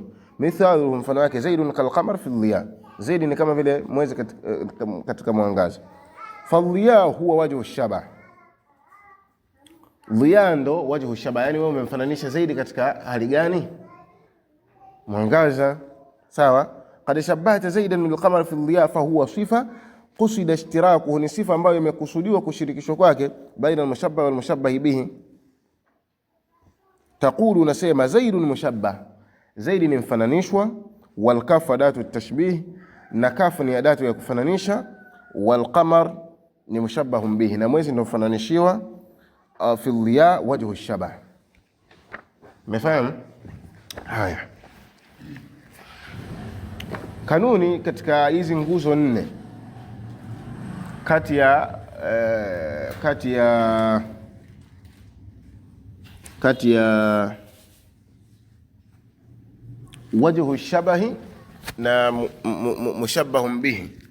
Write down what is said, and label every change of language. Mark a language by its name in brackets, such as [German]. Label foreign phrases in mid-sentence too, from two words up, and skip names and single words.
[Swahili] Mithalu, mfano wake, [Arabic] زيد كالقمر في الضياء, [Swahili] zaidi ni kama vile mwezi katika mwangaza. [Arabic] فالضياء هو وجه الشبه, dhiya ndo وجه الشبه. [Swahili] Yani wewe umemfananisha zaidi katika hali gani? Mwangaza, sawa. [Arabic] قد شبهت زيدا بالقمر في الضياء فهو صفة قصد اشتراكه, [Swahili] ni sifa ambayo imekusudiwa kushirikishwa kwake, [Arabic] بين المشبه والمشبه به. [Swahili] Taqulu, nasema [Arabic] زيد مشبه, [Swahili] zaidi ni mfananishwa, [Arabic] والكاف أداة التشبيه, [Swahili] na kaf ni adatu ya kufananisha, [Arabic] والقمر ni مشبه به, [Swahili] na mwezi ndio mfananishiwa. [Arabic] في الضياء وجه الشبه. Umefahamu? [Swahili] Haya, kanuni katika hizi nguzo nne kati ya [Arabic] وجه الشبه [Swahili] na [Arabic] مشبه به.